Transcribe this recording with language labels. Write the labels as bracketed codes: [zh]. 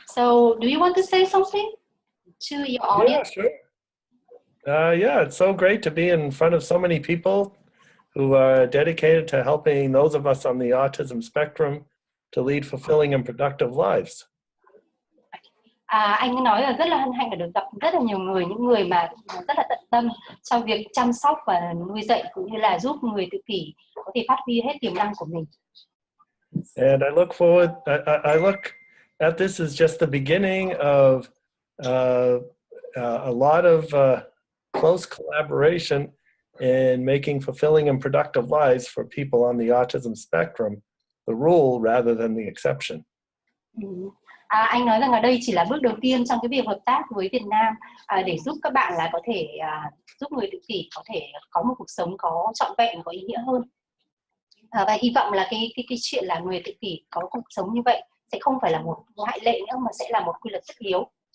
[en] So, do you want to say something to your Yeah, audience? sure. Yeah, it's so great to be in front of so many people who are dedicated to helping those of us on the autism spectrum to lead fulfilling and productive lives. [vi] Anh nói là rất là hân hạnh được gặp rất là nhiều người, những người mà rất là tận tâm trong việc chăm sóc và nuôi dạy cũng như là giúp người tự kỷ có thể phát huy hết tiềm năng của mình. [en] And I look forward. I look at this as just the beginning of a lot of close collaboration in making fulfilling and productive lives for people on the autism spectrum the rule rather than the exception. [vi] Anh nói rằng ở đây chỉ là bước đầu tiên trong cái việc hợp tác với Việt Nam để giúp các bạn là có thể giúp người tự kỷ có thể có một cuộc sống có trọn vẹn, có ý nghĩa hơn. Và hy vọng là cái chuyện là người tự kỷ có cuộc sống như vậy sẽ không phải là một ngoại lệ nữa mà sẽ là một quy luật tất yếu.